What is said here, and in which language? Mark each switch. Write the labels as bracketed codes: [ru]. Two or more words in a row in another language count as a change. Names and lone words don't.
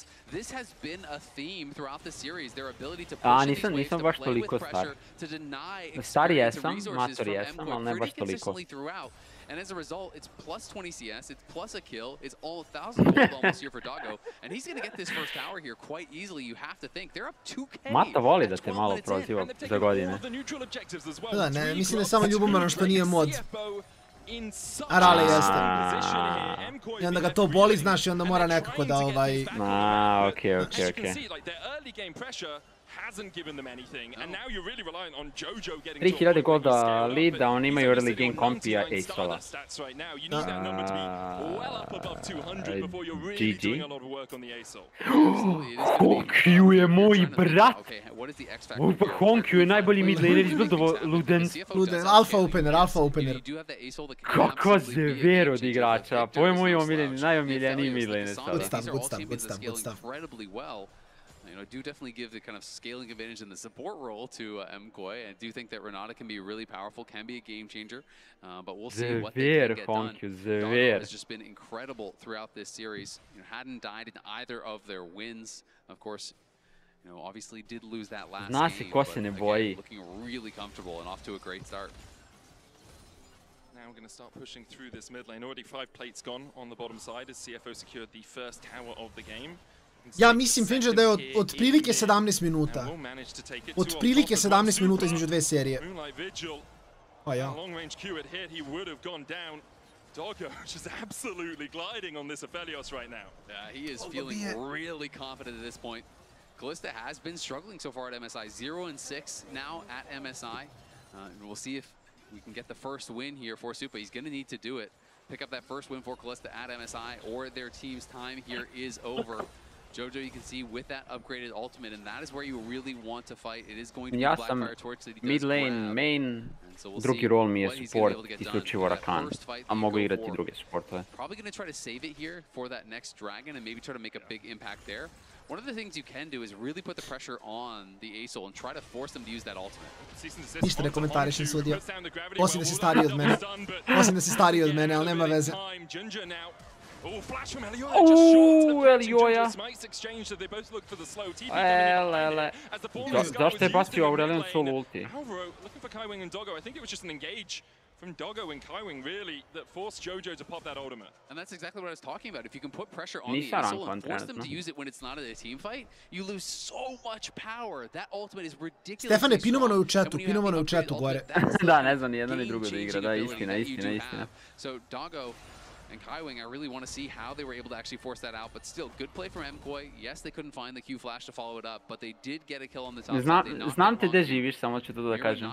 [en] This has been a theme throughout the series. Their ability to push in these waves, to play with pressure, to deny experience and resources from MKOI pretty consistently throughout. And as a result, it's plus 20 CS, it's plus a kill, it's all 1,000 gold almost here for Doggo. And he's going to get this first tower here quite easily, you have to think. They're up 2K. [sr] Mata voli da te malo proziva za godine. Da, ne, mislim da samo ljubomoran što nije mod. A Rale jeste. I onda ga to boli, znaš, i onda mora nekako da ovaj... Okej. [en] hasn't given them anything, and now you're really reliant on Jojo getting [sr] 3000 golda lead, a oni imaju [en] early game [sr] kompija Ace-ova. [en] GG. [sr] Honkyu je moj brat! Honkyu je najbolji [en] mid laner [sr] izbildovo Luden. [en] Alpha opener. [sr] Kakva zevero od igrača, po je moj omiljeni, najomiljeniji [en] mid laner [sr] sada. [en] Good stuff. I do definitely give the kind of scaling advantage in the support role to MKOI. I do think that Renata can be really powerful, can be a game changer, but we'll see what they can get done. Doggo has just been incredible throughout this series. Hadn't died in either of their wins. Of course, obviously did lose that last game, but again, looking really comfortable and off to a great start. Now we're going to start pushing through this mid lane. Already 5 plates gone on the bottom side as CFO secured the first tower of the game. [sr] Ja mislim, Fincher, da je otprilike 17 minuta. Otprilike 17 minuta između dve serije. Pa ja. [en] Doggo just absolutely gliding on this Aphelios right now. Yeah, he is feeling really confident at this point. Kalista has been struggling so far at MSI. 0-6 now at MSI. We'll see if we can get the first win here for Supa. He's going to need to do it. Pick up that first win for Kalista at MSI, or their team's time here is over. Jojo, you can see with that upgraded ultimate, and that is where you really want to fight. It is going to be Blackfire Torch that he does mid lane, main, [sr] drugi rol mi je support, isključivo Rakan, a mogu igrati druge supportove. [en] Probably going to try to save it here for that next dragon and maybe try to make a big impact there. One of the things you can do is really put the pressure on the Aesol and try to force them to use that ultimate. [sr] Ništa ne komentarišem sudija. Osim da si stariji od mene. Ali nema veze. Elioja. Zašto je bacio Aurelion solo ulti? [en] From Doggo and Kaiwing, really, that forced Jojo to pop that ultimate. And that's exactly what I was talking about. If you can put pressure on the Aesol and force them to use it when it's not a team fight, you lose so much power. That ultimate is ridiculous. [sr] Stefane, pinovano je u chatu gore. Da, ne znam ni jedno ni drugo da igra, da, istina. [en] So Doggo and Kaiwing, I really want to see how they were able to actually force that out, but still, good play from MKOI. Yes, they couldn't find the Q flash to follow it up, but they did get a kill on the top side. [sr] Znam te gde živiš, samo ću to da kažem.